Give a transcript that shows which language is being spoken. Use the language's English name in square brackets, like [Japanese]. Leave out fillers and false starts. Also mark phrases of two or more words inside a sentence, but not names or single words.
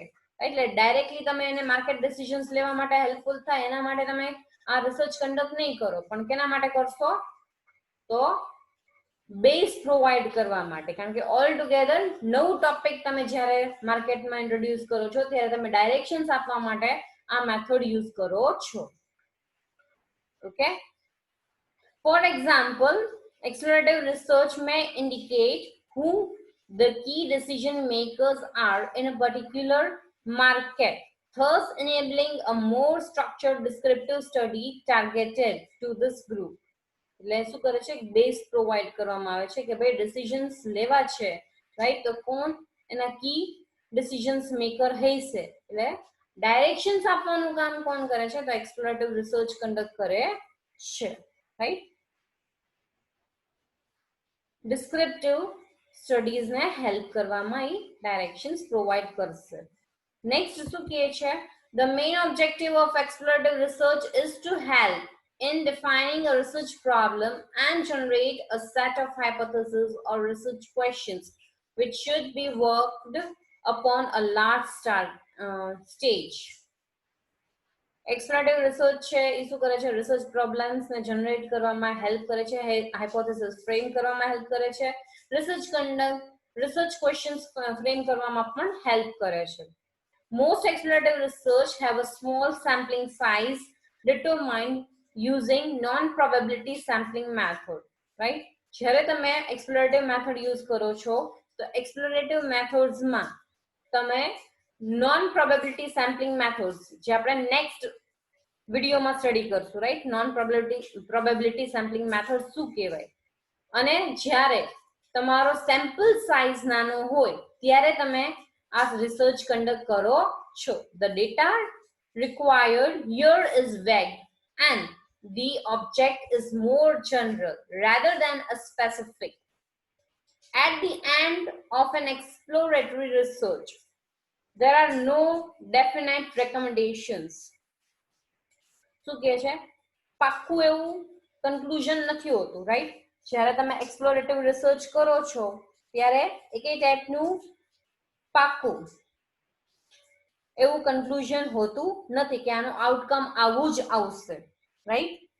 [Gujarati] એટલે ડાયરેક્ટલી તમે એને [English] market decisions [Gujarati] લેવા માટે હેલ્પફુલ થાય એના માટે તમે આ [English] research conduct [Gujarati] નહીં કરો, પણ કેના માટે કરશો? તો [English] base provide [Gujarati] કરવા માટે. કારણ કે [English] all together [Gujarati] નવું ટોપિક તમે જ્યારે માર્કેટમાં ઇન્ટ્રોડ્યુસ કરો છો ત્યારે તમે ડાયરેક્શન્સ આપવા માટે આ [English] method use [Gujarati] કરો છો. ઓકે, [English] for example, explorative research may indicate who the key decision makers are in a particular market, thus enabling a more structured descriptive study targeted to this group. [Gujarati] એટલે શું કરે છે? [English] base provide [Gujarati] કરવામાં આવે છે કે ભાઈ ડિસિઝન્સ લેવા છે, રાઈટ? તો કોણ એના [English] key decisions maker [Gujarati] હશે, એટલે ડાયરેક્શન્સ આપવાનું કામ કોણ કરે છે? તો [English] explorative research conduct [Gujarati] કરે છે, રાઈટ? [English] descriptive studies [Gujarati] ને હેલ્પ કરવામાં એ [English] directions provide [Gujarati] કરશે. નેક્સ્ટ શું કહે છે? [English] The main objective of explorative research is to help in defining a research problem and generate a set of hypotheses or research questions which should be worked upon a large stage. Explorative research [Gujarati] છે એ શું કરે છે? [English] research problems [Gujarati] ને જનરેટ કરવામાં હેલ્પ કરે છે, [English] hypothesis frame [Gujarati] કરવામાં હેલ્પ કરે છે, [English] research questions frame [Gujarati] કરવામાં પણ હેલ્પ કરે છે. [English] Most explorative research have a small sampling size determined using non-probability sampling method, right? [Gujarati] જ્યારે તમે [English] explorative method use [Gujarati] કરો છો તો [English] explorative methods [Gujarati] માં તમે [English] non-probability sampling methods [Gujarati] જે આપણે [English] next videoમાં [Gujarati] સ્ટડી કરશું, રાઈટ? [English] non-probability sampling method [Gujarati] શું કહેવાય? અને જ્યારે તમારો [English] sample size [Gujarati] નાનો હોય ત્યારે તમે આ [English] research conduct [Gujarati] કરો છો. [English] The data required here is vague and the object is more general rather than a specific. At the end of an exploratory research, there are no definite recommendations. [Gujarati] શું કહે છે? પાક્કું એવું કન્ક્લુઝન નથી હોતું, રાઈટ? જ્યારે તમે [English] explorative research [Gujarati] કરો છો ત્યારે એકે ટાઈપનું પાક્કું એવું કન્ક્લુઝન હોતું નથી કે આનું આઉટકમ આવું જ આવશે, રાઈટ?